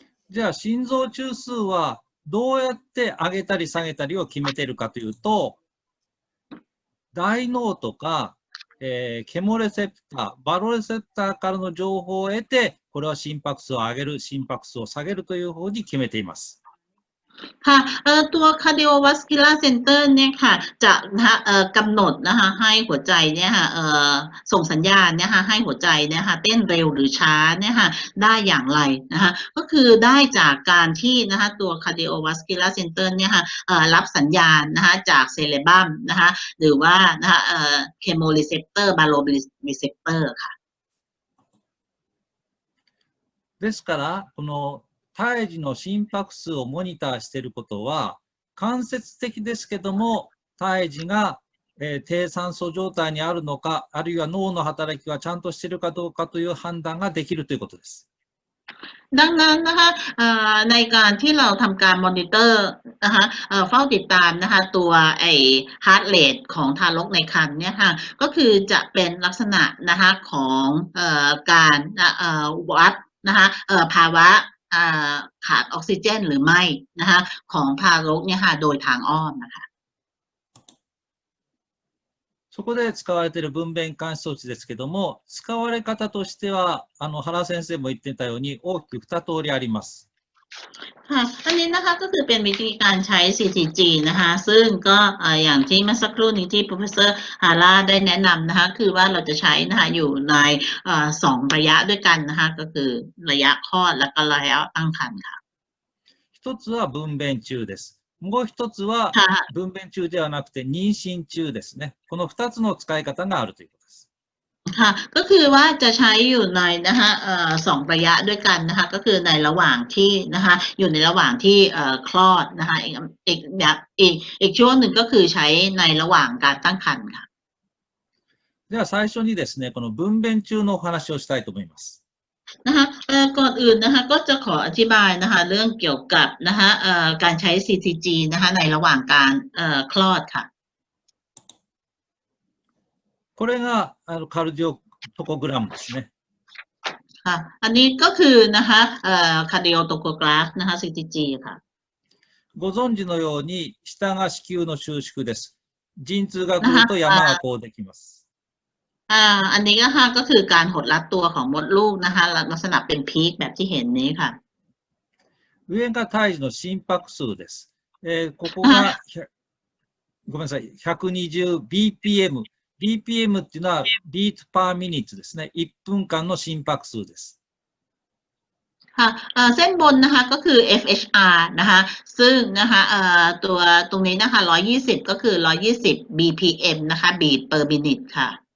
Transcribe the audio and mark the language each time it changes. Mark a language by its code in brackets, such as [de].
[ja] じゃあ心臓中枢はどうやって上げたり下げたりを決めているかというと、大脳とか、ケモレセプター、バロレセプターからの情報を得て、これは心拍数を上げる、心拍数を下げるという方に決めています。 [th] ค่ะตัว cardiovascular center เนี่ยค่ะจะนะคะกำหนดนะคะให้หัวใจเนี่ยค่ะส่งสัญญาณเนี่ยค่ะให้หัวใจเนี่ยค่ะเต้นเร็วหรือช้าเนี่ยค่ะได้อย่างไรนะคะก็คือได้จากการที่นะคะตัว cardiovascular center เนี่ยค่ะรับสัญญาณนะคะจากเซเลบัมนะคะหรือว่านะคะchemoreceptor baroreceptor ค่ะ [ja] ですからこの胎児の心拍数をモニターしていることは間接的ですけども胎児が、低酸素状態にあるのかあるいは脳の働きがちゃんとしているかどうかという判断ができるということです。 [th] ดังนั้นนะคะในการที่เราทำการมอนิเตอร์นะคะเฝ้าติดตามนะคะตัวฮาร์ทเรทของทารกในครรภ์เนี่ยค่ะก็คือจะเป็นลักษณะนะคะของการวัดนะคะภาวะขาดออกซิเจนหรือไม่นะคะของทารกเนี่ยค่ะโดยทางอ้อมนะคะ [ja] そこで使われている分娩監視装置ですけども、使われ方としては原先生も言ってたように大きく2通りあります。 [th] ค่ะอันนี้นะคะก็คือเป็นวิธีการใช้ CTG นะคะซึ่งก็อย่างที่เมื่อสักครู่นี้ที่ Professor Hara ได้แนะนำนะคะคือว่าเราจะใช้นะคะอยู่ใน2ระยะด้วยกันนะคะก็คือระยะคลอดและก็ระยะตั้งครรภ์ค่ะ [ja] 一つは分娩中です。もう一つは分娩中ではなくて妊娠中ですね。この2つの使い方があるということです。 [th] ค่ะก็คือว่าจะใช้อยู่ในนะคะ2ระยะด้วยกันนะคะก็คือในระหว่างที่นะคะอยู่ในระหว่างที่คลอดนะคะอีกช่วงหนึ่งก็คือใช้ในระหว่างการตั้งครรภ์ค่ะ [ja] では最初にですね、この分娩中のお話をしたいと思います。 [th] นะคะก่อนอื่นนะคะก็จะขออธิบายนะคะเรื่องเกี่ยวกับนะคะการใช้ CTG นะคะในระหว่างการคลอดค่ะ [ja] これがカルディオトコグラムですね。 [th] ค่ะอันนี้ก็คือนะคะcardio tachograph นะคะ CTG ค่ะ [ja] ご存知のように下が子宮の収縮です。陣痛が来ると山がこうできます。 [th] อันนี้ก็คือการหดรัดตัวของมดลูกนะคะลักษณะเป็นพีคแบบที่เห็นนี้ค่ะ [ja] 上が胎児の心拍数です。ここが、ごめんなさい、120bpm。 bpm っていうのは [en] beat per minute [ja] ですね。 1分間の心拍数です。 [th] เส้นบนนะคะก็คือ FHR นะคะซึ่งนะคะตัวตรงนี้นะคะ120ก็คือ120 BPM นะคะ [en] beat per minute [th] ค่ะ